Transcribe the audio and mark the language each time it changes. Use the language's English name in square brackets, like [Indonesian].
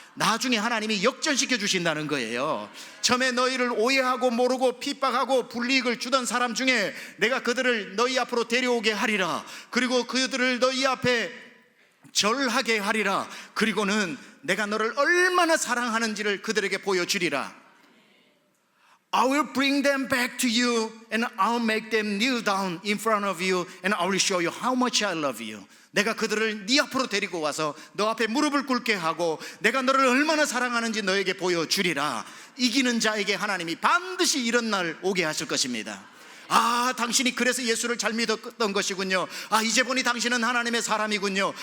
[Korean] 나중에 하나님이 역전시켜 주신다는 거예요. 처음에 너희를 오해하고 모르고 핍박하고 불이익을 주던 사람 중에 내가 그들을 너희 앞으로 데려오게 하리라. 그리고 그들을 너희 앞에 절하게 하리라. 그리고는 내가 너를 얼마나 사랑하는지를 그들에게 보여주리라. [English] I will bring them back to you and I'll make them kneel down in front of you and I will show you how much I love you. [Korean] 내가 그들을 네 앞으로 데리고 와서 너 앞에 무릎을 꿇게 하고 내가 너를 얼마나 사랑하는지 너에게 보여주리라. 이기는 자에게 하나님이 반드시 이런 날 오게 하실 것입니다. 아, 당신이 그래서 예수를 잘 믿었던 것이군요. 아, 이제 보니 당신은 하나님의 사람이군요.